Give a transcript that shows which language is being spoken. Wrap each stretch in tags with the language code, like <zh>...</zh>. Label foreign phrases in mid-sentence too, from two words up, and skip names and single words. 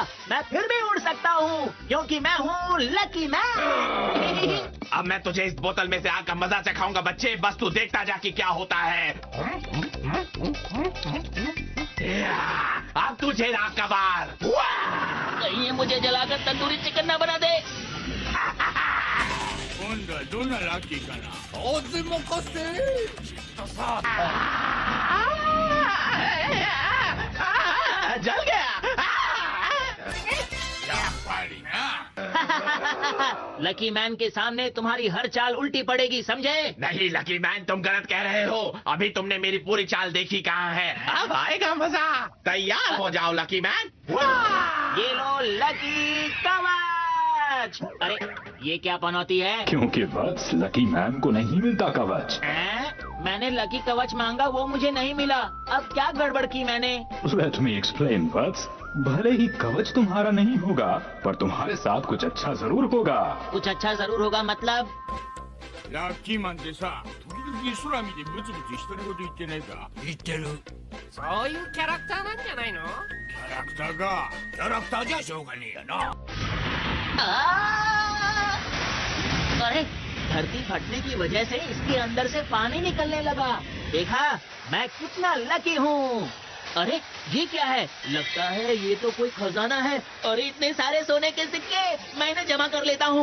<hi>मैं फिर भी उड़ सकता हूँ क्योंकि मैं हूँ लकी मैन। अब मैं तुझे इस बोतल में से आग का मजा चखाऊंगा बच्चे, बस तू देखता जा कि क्या होता है। अब तुझे आग का बार। कहीं ये मुझे जलाकर तंदूरी चिकन ना बना दे।</hi> <ja>今度はどんなラッキーかな。当然任せて。きっとさ。</ja> <hi>जल गया।</hi> <ja>やっぱりな。</ja> <hi>लकी मैन के सामने तुम्हारी हर चाल उल्टी पड़ेगी, समझे? नहीं लकी मैन, तुम गलत कह रहे हो। अभी तुमने मेरी पूरी चाल देखी कहाँ है। अब आएगा मजा। तैयार हो जाओ लकी मैन। ये लो लकी कवच। अरे ये क्या पनौती है? क्योंकि वत्स लकी मैन को नहीं मिलता कवच। मैंने लकी कवच मांगा, वो मुझे नहीं मिला। अब क्या गड़बड़ की मैंने?</hi> <en>let me explain वत्स।</en> <hi>भले ही कवच तुम्हारा नहीं होगा, पर तुम्हारे साथ कुछ अच्छा जरूर होगा। कुछ अच्छा जरूर होगा मतलब?</hi> <ja>ラッキーマンってさ、時々空見てブツブツ独り言言ってないか。言ってる。そういうキャラクターなんじゃないの？キャラクターか。キャラクターじゃしょうがねえやな。</ja> <hi>अरे धरती फटने की वजह से इसके अंदर से पानी निकलने लगा। देखा मैं कितना लकी हूँ। अरे ये क्या है? लगता है ये तो कोई खजाना है। अरे इतने सारे सोने के सिक्के मैंने जमा कर लेता हूँ।</hi>